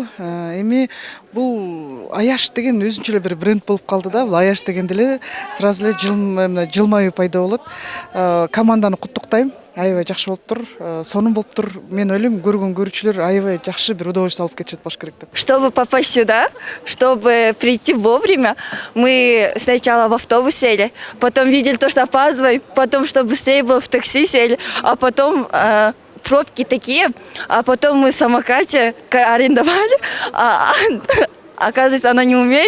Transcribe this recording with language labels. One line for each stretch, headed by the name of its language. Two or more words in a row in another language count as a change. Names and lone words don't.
Kyrgyz: Эми бул Аяш деген өзүнчө эле бир бренд болуп калды да. Бул Аяш дегенде эле сразу эле жылмаюу пайда болот. Команданы куттуктайм. Аябай жакшы болуптур, сонун болуптур. Мен ойлойм, көргөн көрүүчүлөр аябай жакшы бир удовольствие алып кетишет болуш керек деп.
Russian: Чтобы попасть сюда, чтобы прийти вовремя, мы сначала в автобус сели, потом видели то, что опаздываем, потом, что быстрее было, в такси сели, а потом пробки такие, а потом мы в самокате арендовали, Оказывается, она не умеет.